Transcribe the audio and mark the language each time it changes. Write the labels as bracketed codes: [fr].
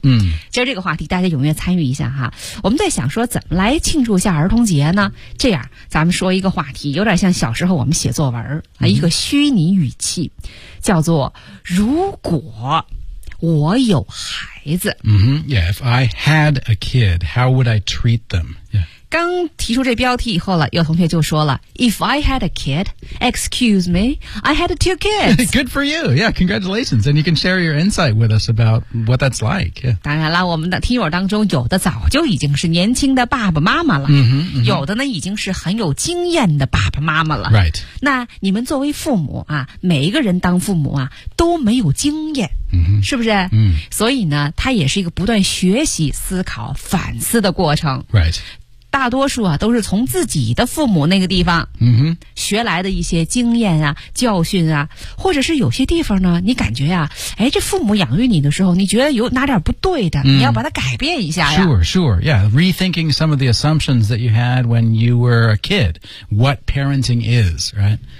[zh] 今儿这个话题，大家踊跃参与一下哈。我们在想说，怎么来庆祝一下儿童节呢？这样，咱们说一个话题，有点像小时候我们写作文儿、一个虚拟语气叫做如果我有孩子。 [en] If I had a kid, how would I treat them? [zh] 刚提出这标题以后了，有同学就说了 [en] If I had a kid, excuse me, I had two kids. Good for you. Yeah, congratulations. And you can share your insight with us about what that's like.、Yeah. [zh] 当然了，我们的听友当中有的早就已经是年轻的爸爸妈妈了。有的呢已经是很有经验的爸爸妈妈了。 [en] Right. [zh] 那你们作为父母啊，每一个人当父母啊都没有经验。是不是所以呢它也是一个不断学习思考反思的过程。 [en] Right. [zh] 大多数啊都是从自己的父母那个地方学来的一些经验啊教训啊，或者是有些地方呢你感觉啊，哎，这父母养育你的时候你觉得有哪点不对的，你要把它改变一下呀。 [en] Sure, rethinking some of the assumptions that you had when you were a kid, what parenting is, right?